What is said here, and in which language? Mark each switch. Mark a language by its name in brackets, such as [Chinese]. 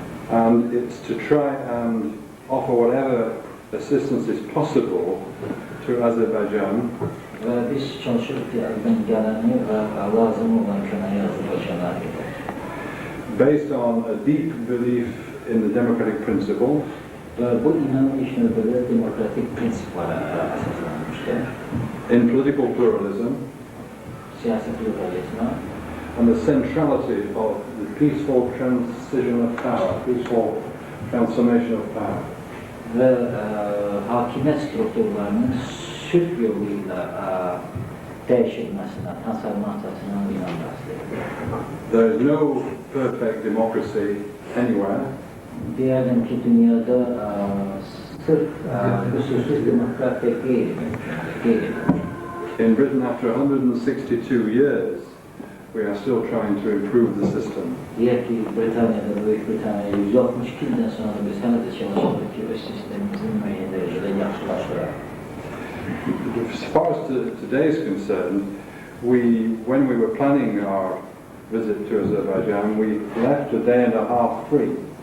[English] And it's to try and offer whatever assistance is possible to Azerbaijan. [Azerbaijani] Və biz çalışırıq ki, əldən gələni və lazım olan köməyi Azərbaycana edək. [English] Based on a deep belief in the democratic principle. [Azerbaijani] Və bu inanın ilk növbədə demokratik prinsiplara əsaslanmışdır. [English] In political pluralism. [Azerbaijani] Siyasi pluralizmə. [English] And the centrality of the peaceful transition of power, peaceful transformation of power. [Azerbaijani] Və hakimiyyət strukturlarının sülh yolu ilə dəyişilməsinə, transformasiyasına inanmasıdır. [English] There is no perfect democracy anywhere. [Azerbaijani] Deyərdim ki, dünyada sırf üsulsuz demokratiya qeyri-mümkündür. [English] In Britain, after 162 years, we are still trying to improve the system. [Azerbaijani] Deyək ki, Britaniyada, Böyük Britaniyada 162 ildən sonra biz hələ də çalışırıq ki, öz sistemimizin müəyyən dərəcədə yaxşılaşdıraq. [English] As far as today is concerned, when we were planning our visit to Azerbaijan, we left a day and a half free.